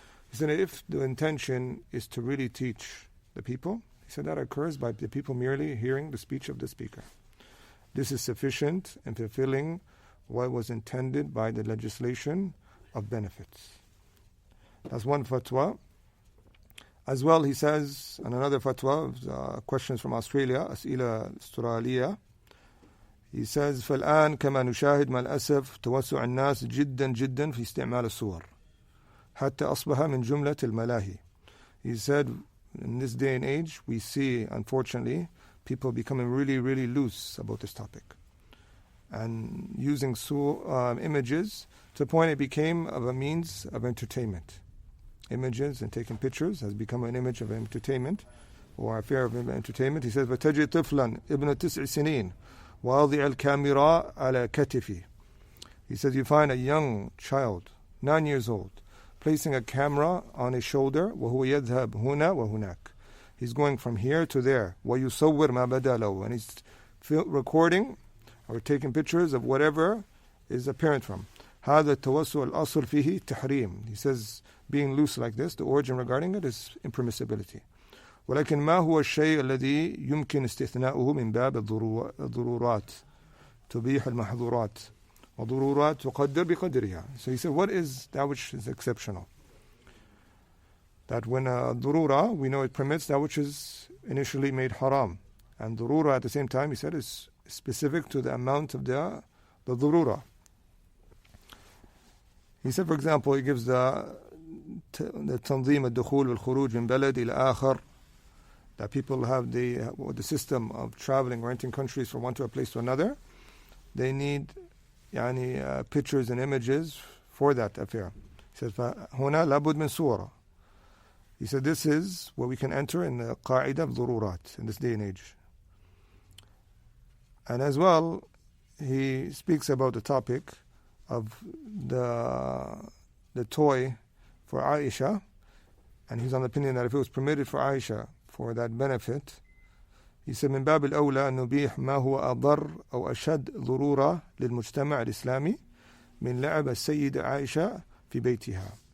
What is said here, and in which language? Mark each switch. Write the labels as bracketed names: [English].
[English] He said if the intention is to really teach the people, he said that occurs by the people merely hearing the speech of the speaker. This is sufficient in fulfilling what was intended by the legislation of benefits. That's one fatwa. As well, he says, on another fatwa, questions from Australia, [Arabic] أسئلة أسترالية, [English] he says, [Arabic] فالآن كما نشاهد مع الأسف توسع الناس جدا جدا في استعمال الصور حتى أصبح من جملة الملاهي. [English] He said, in this day and age, we see, unfortunately, people becoming really, really loose about this topic and using images to the point it became of a means of entertainment. Images and taking pictures has become an image of entertainment or a fear of entertainment. He says, [Arabic] وتجد طفلا ابن 9 سنين واضع الكاميرا على كتفه. [English] He says, you find a young child, 9 years old, placing a camera on his shoulder, [Arabic] وهو يذهب هنا وهناك. [English] He's going from here to there. [Arabic] ويصور ما بدا له. [English] And he's recording or taking pictures of whatever is apparent from. [Arabic] هذا التوسع الأصل فيه تحريم. [English] He says, being loose like this, the origin regarding it is impermissibility. [Arabic] ولكن ما هو الشيء الذي يمكن استثناؤه من باب الضرورات تبيح المحظورات وضرورات تقدر بقدرها. [English] So he said, what is that which is exceptional? That when a ضرورة, we know it permits that which is initially made haram. And ضرورة at the same time, he said, is specific to the amount of the ضرورة. He said, for example, he gives the [Arabic] تنظيم الدخول والخروج من بلد إلى آخر, [English] that people have the system of traveling or entering countries from one to a place to another. They need pictures and images for that affair. He says, [Arabic] فَهُنَا لَابُدْ مِنْ صُورَةٍ. [English] He said, this is what we can enter in the qa'idah of ضرورات in this day and age. And as well, he speaks about the topic of the toy for Aisha, and he's on the opinion that if it was permitted for Aisha for that benefit, he said [Arabic] من باب الأولى أن نبيح ما هو أضر أو أشد ضرورة للمجتمع الإسلامي من لعب السيدة عائشة في بيتها.